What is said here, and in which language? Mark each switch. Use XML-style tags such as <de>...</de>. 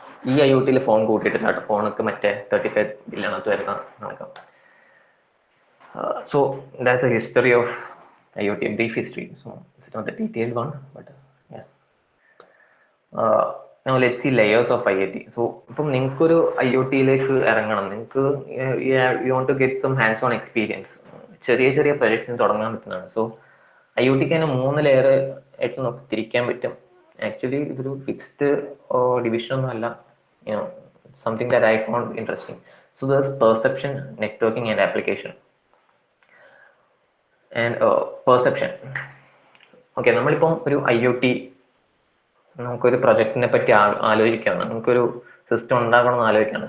<ml>ഈ IoTയിൽ ഫോൺ കൂട്ടിയിട്ടില്ല, ഫോണൊക്കെ മറ്റേ 35 ബില്യണത്ത് വരുന്ന നടക്കാം.</ml> <en>So that's the history of IoT, a brief history. So it's not the detailed one, but yeah. Now let's see layers of IoT.</en> <ml>So ഇപ്പം നിങ്ങൾക്കൊരു IoTയിലേക്ക് ഇറങ്ങണം, നിങ്ങൾക്ക്</ml> <en>you want to get some hands on experience,</en> <ml>ചെറിയ ചെറിയ പ്രൊജക്ട്സിന് തുടങ്ങാൻ പറ്റുന്നതാണ്. So IoTക്ക് തന്നെ 3 layer ആയിട്ട് നമുക്ക് തിരിക്കാൻ പറ്റും. ആക്ച്വലി ഇതൊരു ഫിക്സ്ഡ് ഡിവിഷൻ ഒന്നും അല്ല,</ml> <en>Something that I found interesting. So there's perception, networking and application. And perception.</en> <ml>Okay, നമ്മളിപ്പം ഒരു IoT നമുക്കൊരു പ്രൊജക്റ്റിനെ പറ്റി ആലോചിക്കുകയാണ്, നമുക്കൊരു സിസ്റ്റം ഉണ്ടാക്കണമെന്ന് ആലോചിക്കുകയാണ്.</ml>